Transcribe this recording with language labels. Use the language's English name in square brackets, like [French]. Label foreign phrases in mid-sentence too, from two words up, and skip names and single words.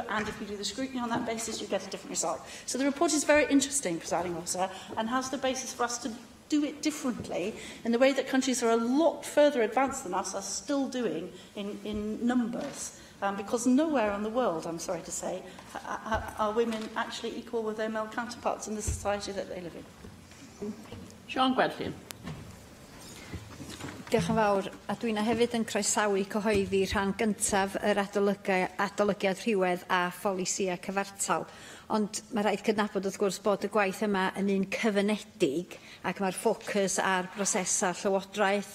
[English] And if you do the scrutiny on that basis, you get a different result. So the report is very interesting, Presiding Officer, and has the basis for us to do it differently in the way that countries are a lot further advanced than us are still doing in numbers. Because nowhere in the world, I'm sorry to say, are women actually equal with their male counterparts in the society that they live in. Siôn Gwerthin. [Welsh] Diolch yn fawr, a dwi'n hefyd yn croesawu cyhoeddi rhan gyntaf yr adolygiad rhywedd a pholisia cyfartal. Ond mae rhaid cydnabod wrth gwrs bod y gwaith yma yn un cyfynedig ac mae'r ffocws ar brosesau llywodraeth